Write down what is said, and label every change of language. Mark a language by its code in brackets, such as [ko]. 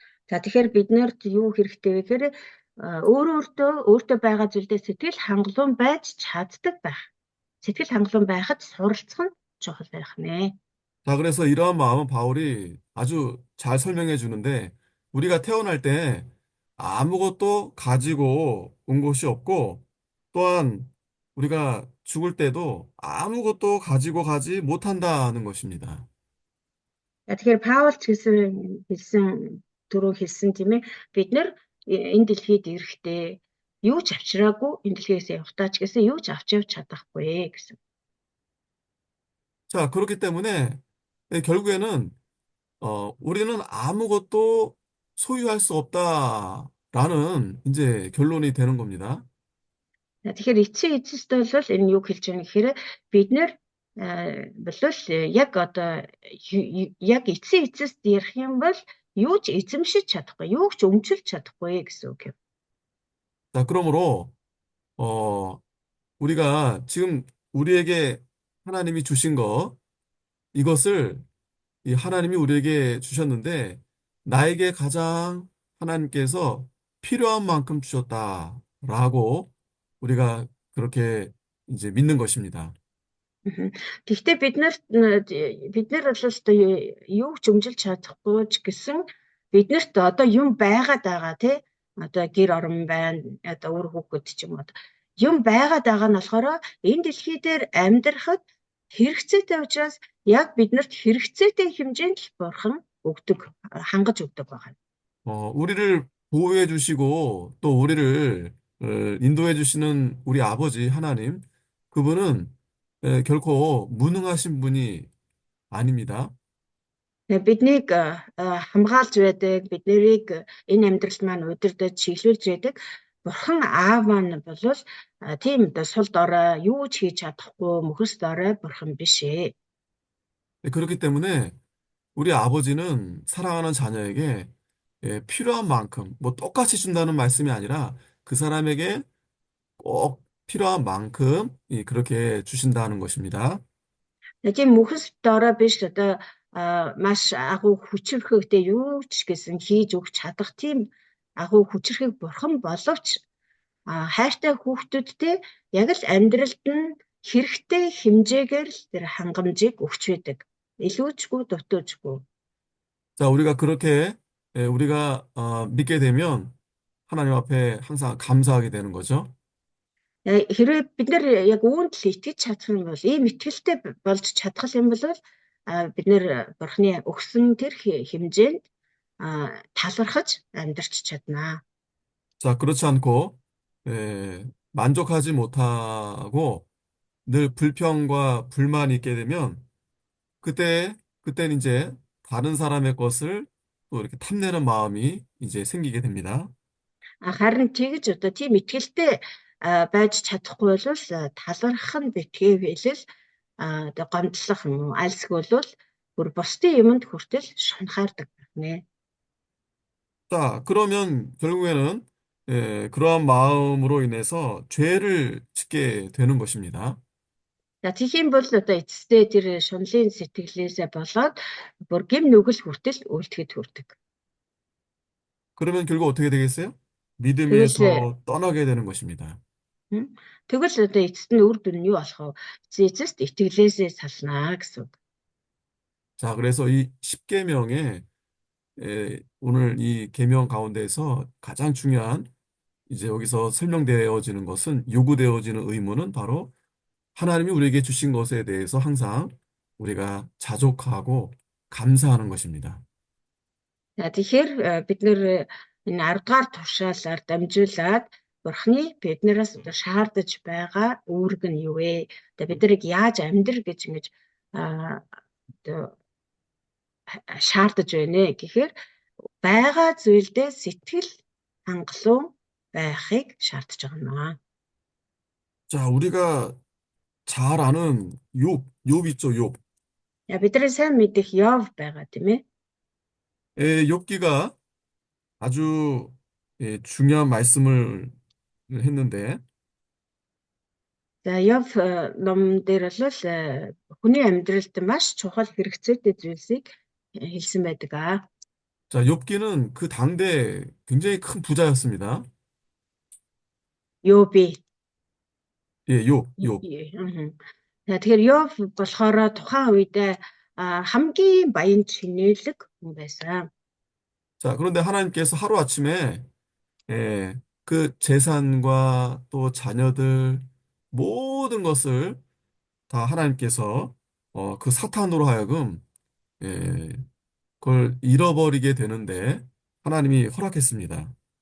[mn] за тэгэхээр биднэрт юу хэрэгтэй вэ гэхээр өөртөө байгаа зүйлдээ сэтгэл хангалуун байж чаддаг байх. Сэтгэл хангалуун байхад суралцах нь чухал байх нэ. [ko] 자, 그래서 이러한 마음은 바울이 아주 잘 설명해 주는데, 우리가 태어날 때 아무것도 가지고 온 것이 없고, 또한 우리가 죽을 때도 아무것도 가지고 가지 못한다는 것입니다. [mn] Тэгэхээр Паул ч хэлсэн түрүү хэлсэн тийм ээ. Бид нэр энэ дэлхийд ирэхдээ юу ч авчраагүй энэ дэлхиээс явахтаа ч гэсэн юу ч авч явж чадахгүй гэсэн. [ko] 자, 그렇기 때문에 결국에는 우리는 아무것도 소유할 수 없다라는 이제 결론이 되는 겁니다. [mn] Тэгэхээр эцсийн эцэст бол энэ юу хэлж байгаа гэхээр бид нэр болов яг одоо яг эцсийн эцэст ярих юм бол юу ч эзэмшиж чадахгүй, юу ч өмчлөж чадахгүй гэсэн үг юм. [ko] 자, 그러므로 우리가 지금 우리에게 하나님이 주신 것 이것을 이 하나님이 우리에게 주셨는데 나에게 가장 하나님께서 필요한 만큼 주셨다라고 우리가 그렇게 이제 믿는 것입니다. [mn] Гэхдээ бид нар бол одоо юу ч өмжилж чадахгүй ч гэсэн биднэрт одоо юм байгаад байгаа тий одоо гэр орон байна одоо үр хүүхэд ч юм уу юм байгаад байгаа нь болохоор энэ дэлхий дээр амьдрахад хэрэгцээтэй учраас яг биднэрт хэрэгцээтэй хэмжээнд л бурхан өгдөг хангаж өгдөг байгаа. [ko] 우리를 보호해 주시고 또 우리를 인도해 주시는 우리 아버지 하나님 그분은 결코 무능하신 분이 아닙니다. [mn] Биднийг хамгаалж байдаг, бид нарыг энэ амьдралд маань удирдах, чиглүүлж байдаг Бурхан Аав маань бол тийм одоо сул дорой юу ч хийж чадахгүй мөхөс дорой Бурхан биш ээ. [ko] 그렇기 때문에 우리 아버지는 사랑하는 자녀에게 필요한 만큼 뭐 똑같이 준다는 말씀이 아니라 그 사람에게 꼭 필요한 만큼 그렇게 주신다는 것입니다. [mn] Тийм мөхөс дорой биш одоо маш агуу хүчрхэгтэй юу ч гэсэн хийж өгч чадах тийм агуу хүчрхэг Бурхан боловч хайртай хүүхдүүдтэй яг л амьдралд нь хэрэгтэй хэмжээгээр л тэр хангамжийг өгч байдаг. Илүүчгүй дутуужгүй. [ko] 자, 우리가 그렇게 우리가 믿게 되면 하나님 앞에 항상 감사하게 되는 거죠. [mn] Хэрвээ бид нар яг үүнд л итгэж чадах юм бол ийм итгэлтэй болж чадах юм бол бид нэр Бурхны өгсөн тэр хэмжээнд талархаж амьдарч чаднаа. [ko] 자, 그렇지 않고 만족하지 못하고 늘 불평과 불만이 있게 되면 그때는 이제 다른 사람의 것을 또 이렇게 탐내는 마음이 이제 생기게 됩니다. [mn] Харин тэгж одоо тийм итгэлтэй байж чадахгүй бол талархах нь битгий хэлэл одоо гомдлох юм уу альсгүй бол бүр бусдын юмд хүртэл шунхаардаг байна. [ko] 자, 그러면 결국에는 그러한 마음으로 인해서 죄를 짓게 되는 것입니다. [mn] За тэгэх юм бол одоо эцэстээ тэр шунлын сэтгэлээсээ болоод бүр гэм нүгэл хүртэл үйлдэхэд хүрдэг. [ko] 그러면 결국 어떻게 되겠어요? [mn] Тэгвэл [ko] 믿음에서 떠나게 되는 것입니다. [mn] м, тэгвэл одоо эцэст нь үр дүн нь юу болох вэ? Эцэст итгэлээсээ салнаа гэсэн үг. [ko] 자, 그래서 이 십계명에 오늘 이 계명 가운데에서 가장 중요한 이제 여기서 설명되어지는 것은 요구되어지는 의무는 바로 하나님이 우리에게 주신 것에 대해서 항상 우리가 자족하고 감사하는 것입니다. [mn] За тэгэхээр бид нэр энэ 10 дугаар туршаалаар дамжуулаад Бурхны биднээс одоо шаардаж байгаа үүрэг нь юу вэ? Одоо бид нарыг яаж амьдр гэж ингэж одоо шаардаж байна гэхээр байгаа зүйлдээ сэтгэл хангалуун байхыг шаардж байгаа юм аа. [ko] 자, 우리가 잘 아는 욥 있죠, 욥. [mn] Бид нар сайн мэдих Йов байгаа тийм ээ. [ko] 욥기가 아주 중요한 말씀을 했는데 [mn] За Йов ном дээр бол хүний амьдралд маш чухал хэрэгцээтэй зүйлсийг хэлсэн байдаг аа. [ko] 자, 욥기는 그 당대 굉장히 큰 부자였습니다. [mn] Йоби. [ko] 예, 욥. [mn] За тэгэхээр Йов болохоор тухайн үедээ хамгийн баян чинэлэг хүн байсан. [ko] 자, 그런데 하나님께서 하루아침에 그 재산과 또 자녀들 모든 것을 다 하나님께서 그 사탄으로 하여금 예, 그걸 잃어버리게 되는데 하나님이 허락했습니다.